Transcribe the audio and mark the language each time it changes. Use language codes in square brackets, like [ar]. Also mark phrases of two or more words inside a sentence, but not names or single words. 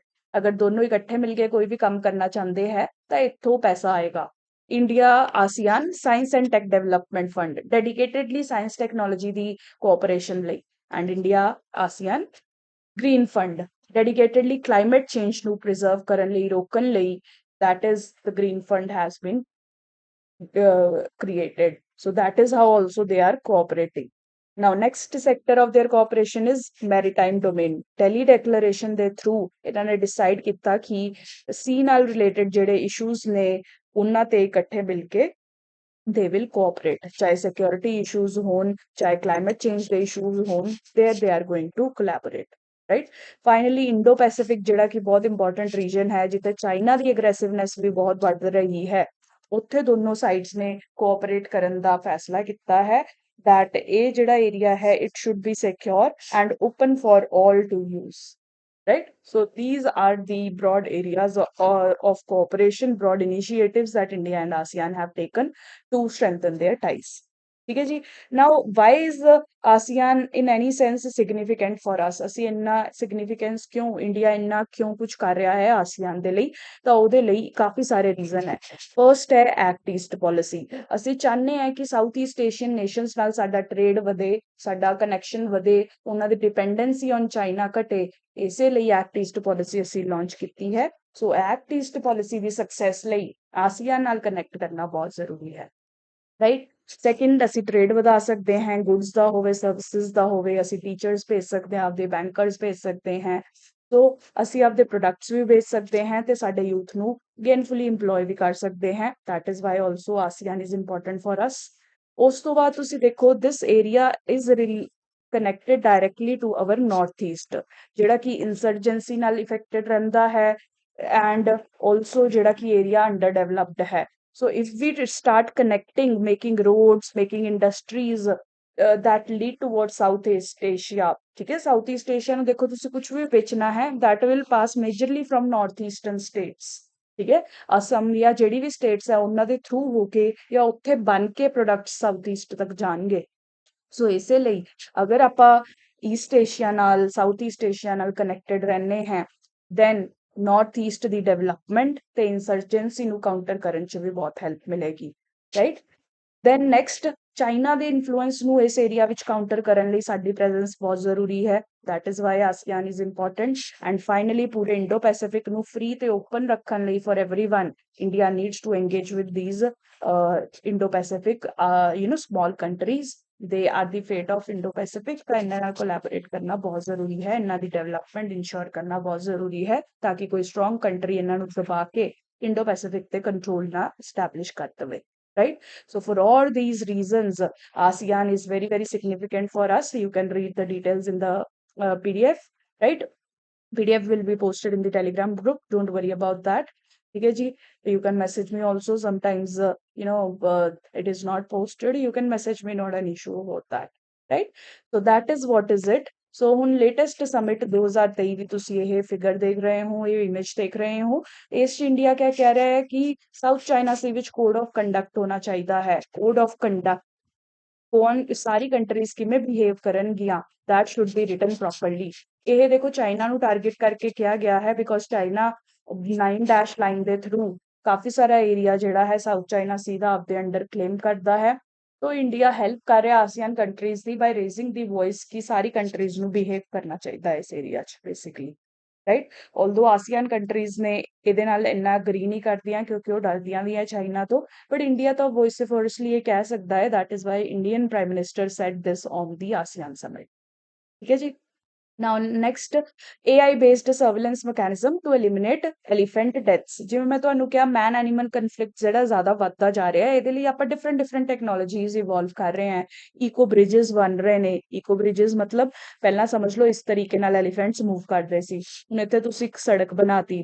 [pa] ਅਗਰ ਦੋਨੋਂ ਇਕੱਠੇ ਮਿਲ ਕੇ ਕੋਈ ਵੀ ਕੰਮ ਕਰਨਾ ਚਾਹੁੰਦੇ ਹੈ ਤਾਂ ਇੱਥੋਂ ਪੈਸਾ ਆਏਗਾ ਇੰਡੀਆ ਆਸੀਆਨ ਸਾਇੰਸ ਐਂਡ ਟੈਕ ਡਿਵੈਲਪਮੈਂਟ ਫੰਡ [en] dedicatedly science technology [pa] ਦੀ ਕੋਆਪਰੇਸ਼ਨ ਲਈ [en] and India ASEAN Green Fund dedicatedly climate change [pa] ਨੂੰ ਪ੍ਰੀਜ਼ਰਵ ਕਰਨ ਲਈ ਰੋਕਣ ਲਈ [en] that is the green fund has been created so that is how also they are cooperating now next sector of their cooperation is maritime domain delhi declaration ਦੇ through [pa] ਇਹਨਾਂ ਨੇ [en] decide [pa] ਕੀਤਾ ਕਿ [en] sea ਨਾਲ related ਜਿਹੜੇ issues ਨੇ [pa] ਉਹਨਾਂ ਤੇ ਇਕੱਠੇ ਮਿਲ ਕੇ [en] they will cooperate ਚਾਹੇ security issues [pa] ਹੋਣ ਚਾਹੇ [en] climate change ਦੇ issues ਹੋਣ there they are going to collaborate right finally indo pacific [pa] ਜਿਹੜਾ ਕਿ ਬਹੁਤ [en] important region [pa] ਹੈ ਜਿੱਥੇ ਚਾਈਨਾ ਦੀ [en] aggressiveness [pa] ਵੀ ਬਹੁਤ ਵੱਧ ਰਹੀ ਹੈ ਉੱਥੇ ਦੋਨੋਂ ਸਾਈਡਸ ਨੇ ਕੋਆਪਰੇਟ ਕਰਨ ਦਾ ਫੈਸਲਾ ਕੀਤਾ ਹੈ [en] that [pa] ਇਹ ਜਿਹੜਾ ਏਰੀਆ ਹੈ [en] it should be secure and open for all to use right so these are the broad areas of cooperation broad initiatives that india and asean have taken to strengthen their ties [pa] ਠੀਕ ਹੈ ਜੀ [en] now why is ASEAN in any sense significant for us [pa] ਅਸੀਂ ਇੰਨਾ significance ਕਿਉਂ ਇੰਡੀਆ ਇੰਨਾ ਕਿਉਂ ਕੁਝ ਕਰ ਰਿਹਾ ਹੈ ASEAN ਦੇ ਲਈ ਤਾਂ ਉਹਦੇ ਲਈ ਕਾਫੀ ਸਾਰੇ ਰੀਜ਼ਨ ਹੈ ਫਰਸਟ ਹੈ ਐਕਟ ਈਸਟ ਪਾਲਿਸੀ ਅਸੀਂ ਚਾਹੁੰਦੇ ਹਾਂ ਕਿ [en] South East Asian nations [pa] ਨਾਲ ਸਾਡਾ ਟ੍ਰੇਡ ਵਧੇ ਸਾਡਾ ਕਨੈਕਸ਼ਨ ਵਧੇ ਉਹਨਾਂ ਦੀ [en] dependency on China [pa] ਘਟੇ ਇਸੇ ਲਈ ਐਕਟ ਈਸਟ ਪਾਲਿਸੀ ਅਸੀਂ ਲਾਂਚ ਕੀਤੀ ਹੈ ਸੋ ਐਕਟ ਈਸਟ ਪਾਲਿਸੀ ਦੀ ਸਕਸੈਸ ਲਈ ਆਸੀਆਨ ਨਾਲ ਕਨੈਕਟ ਕਰਨਾ ਬਹੁਤ ਜ਼ਰੂਰੀ ਹੈ [en] right second [pa] ਅਸੀਂ ਟ੍ਰੇਡ ਵਧਾ ਸਕਦੇ ਹਾਂ ਗੁੱਡਸ ਦਾ ਹੋਵੇ ਸਰਵਿਸਿਜ਼ ਦਾ ਹੋਵੇ ਅਸੀਂ ਟੀਚਰਸ ਭੇਜ ਸਕਦੇ ਹਾਂ ਆਪਦੇ ਬੈਂਕਰਸ ਭੇਜ ਸਕਦੇ ਹਾਂ ਸੋ ਅਸੀਂ ਆਪਦੇ ਪ੍ਰੋਡਕਟਸ ਵੀ ਵੇਚ ਸਕਦੇ ਹਾਂ ਤੇ ਸਾਡੇ ਯੂਥ ਨੂੰ ਗੇਨਫੁਲੀ ਇੰਪਲੋਏ ਵੀ ਕਰ ਸਕਦੇ ਹਾਂ [en] that is why also ASEAN is important for us [pa] ਉਸ ਤੋਂ ਬਾਅਦ ਤੁਸੀਂ ਦੇਖੋ [en] this area is really connected directly to our north east [pa] ਜਿਹੜਾ ਕਿ ਇੰਸਰਜੈਂਸੀ ਨਾਲ ਇਫੈਕਟਡ ਰਹਿੰਦਾ ਹੈ [en] and also [pa] ਜਿਹੜਾ ਕਿ [en] area under ਡਿਵੈਲਪਡ ਹੈ so if we start connecting making roads making industries that lead towards southeast asia [pa] ਠੀਕ ਹੈ [en] southeast asia [pa] ਨੂੰ ਦੇਖੋ ਤੁਸੀਂ ਕੁਝ ਵੀ ਵੇਚਣਾ ਹੈ [en] that will pass majorly from northeastern states [pa] ਠੀਕ ਹੈ ਅਸਮ ਜਾਂ ਜਿਹੜੀ ਵੀ ਸਟੇਟਸ ਹੈ ਉਹਨਾਂ ਦੇ ਥਰੂ ਹੋ ਕੇ ਜਾਂ ਉੱਥੇ ਬਣ ਕੇ ਪ੍ਰੋਡਕਟਸ ਸਾਊਥ ਈਸਟ ਤੱਕ ਜਾਣਗੇ ਸੋ ਇਸੇ ਲਈ ਅਗਰ ਆਪਾਂ ਈਸਟ ਏਸ਼ੀਆ ਨਾਲ ਸਾਊਥ ਈਸਟ ਏਸ਼ੀਆ ਨਾਲ ਕਨੈਕਟਡ ਰਹਿੰਦੇ ਹਾਂ then ਨਾਰਥ ਈਸਟ ਦੀ ਡਿਵੈਲਪਮੈਂਟ ਤੇ ਇਨਸਰਜੈਂਸੀ ਨੂੰ ਕਾਊਂਟਰ ਕਰਨ 'ਚ ਵੀ ਬਹੁਤ ਹੈਲਪ ਮਿਲੇਗੀ [en] right then next China [pa] ਦੇ ਇਨਫਲੂਐਂਸ ਨੂੰ ਇਸ ਏਰੀਆ ਵਿੱਚ ਕਾਊਂਟਰ ਕਰਨ ਲਈ ਸਾਡੀ ਪ੍ਰੈਜ਼ੈਂਸ ਬਹੁਤ ਜ਼ਰੂਰੀ ਹੈ [en] that is why ASEAN is important and finally [pa] ਪੂਰੇ ਇੰਡੋ ਪੈਸੀਫਿਕ ਨੂੰ ਫ੍ਰੀ ਤੇ ਓਪਨ ਰੱਖਣ ਲਈ [en] for everyone India needs to engage with these Indo Pacific small countries they are the fate of Indo Pacific [pa] ਤਾਂ ਇਹਨਾਂ ਨਾਲ ਕੋਲੈਬੋਰੇਟ ਕਰਨਾ ਬਹੁਤ ਜ਼ਰੂਰੀ ਹੈ ਇਹਨਾਂ ਦੀ ਡਿਵੈਲਪਮੈਂਟ ਇਨਸ਼ੋਰ ਕਰਨਾ ਬਹੁਤ ਜ਼ਰੂਰੀ ਹੈ ਤਾਂ ਕਿ ਕੋਈ ਸਟਰੋਂਗ ਕੰਟਰੀ ਇਹਨਾਂ ਨੂੰ ਦਬਾ ਕੇ ਇੰਡੋ ਪੈਸੀਫਿਕ ਤੇ ਕੰਟਰੋਲ ਨਾ ਐਸਟੈਬਲਿਸ਼ ਕਰ ਦੇਵੇ [en] right so for all these reasons ASEAN is very very significant for us you can read the details in the PDF right PDF will be posted in the Telegram group don't worry about that okay ji you can message me also sometimes it is not posted you can message me not an issue about that right so that is what is it [pa] ਸੋ ਹੁਣ ਲੇਟੈਸਟ ਸਮਿਟ 2023 ਵੀ ਤੁਸੀਂ ਇਹ ਫਿਗਰ ਦੇਖ ਰਹੇ ਹੋ ਇਹ ਇਮੇਜ ਦੇਖ ਰਹੇ ਹੋ ਇਸ 'ਚ ਇੰਡੀਆ ਕਿਆ ਕਹਿ ਰਿਹਾ ਹੈ ਕਿ ਸਾਊਥ ਚਾਈਨਾ ਸੀ ਵਿੱਚ [en] code of conduct [pa] ਹੋਣਾ ਚਾਹੀਦਾ ਹੈ [en] code of conduct [pa] ਕੌਣ ਸਾਰੀ ਕੰਟਰੀਜ਼ ਕਿਵੇਂ ਬਿਹੇਵ ਕਰਨਗੀਆਂ [en] that should be written properly [pa] ਇਹ ਦੇਖੋ ਚਾਈਨਾ ਨੂੰ ਟਾਰਗੇਟ ਕਰਕੇ ਕਿਹਾ ਗਿਆ ਹੈ [en] because China 9 dash line [pa] ਦੇ ਥਰੂ ਕਾਫੀ ਸਾਰਾ ਏਰੀਆ ਜਿਹੜਾ ਹੈ ਸਾਊਥ ਚਾਈਨਾ ਸੀ ਦਾ ਆਪਦੇ ਅੰਡਰ ਕਲੇਮ ਕਰਦਾ ਹੈ ਤੋ ਇੰਡੀਆ ਹੈਲਪ ਕਰ ਰਹਾ ਆਸੀਆਨ ਕੰਟਰੀਜ਼ ਦੀ [en] by raising the voice [pa] ਕੀ ਸਾਰੀ ਕੰਟਰੀਜ਼ ਨੂੰ ਬਿਹੇਵ ਕਰਨਾ ਚਾਹੀਦਾ ਹੈ ਇਸ ਏਰੀਆ 'ਚ [en] basically right although ASEAN countries [pa] ਨੇ ਇਹਦੇ ਨਾਲ ਇੰਨਾ ਅਗਰੀ ਨਹੀਂ ਕਰਦੀਆਂ ਕਿਉਂਕਿ ਉਹ ਡਰਦੀਆਂ ਵੀ ਹੈ ਚਾਈਨਾ ਤੋਂ ਬਟ ਇੰਡੀਆ ਤਾਂ ਵੋਇਸਫੋਰਸਲੀ ਇਹ ਕਹਿ ਸਕਦਾ ਹੈ [en] that is why Indian Prime Minister said this on the ASEAN summit [pa] ਠੀਕ ਹੈ ਜੀ [en] now next AI based surveillance mechanism to eliminate elephant deaths. [pa] ਜਿਵੇਂ ਮੈਂ ਤੁਹਾਨੂੰ ਕਿਹਾ [en] man animal conflict [pa] ਜਿਹੜਾ ਜ਼ਿਆਦਾ ਵੱਧਦਾ ਜਾ ਰਿਹਾ ਹੈ, ਇਹਦੇ ਲਈ ਆਪਾਂ [en] different technologies evolve [pa] ਕਰ ਰਹੇ ਹਾਂ। [en] eco bridges [pa] ਬਣ ਰਹੇ ਨੇ। [en] eco bridges [pa] ਮਤਲਬ ਪਹਿਲਾਂ ਸਮਝ ਲਓ ਇਸ ਤਰੀਕੇ ਨਾਲ ਐਲੀਫੈਂਟਸ ਮੂਵ ਕਰਦੇ ਸੀ, ਹੁਣ ਇੱਥੇ ਤੁਸੀਂ ਇੱਕ ਸੜਕ ਬਣਾਤੀ।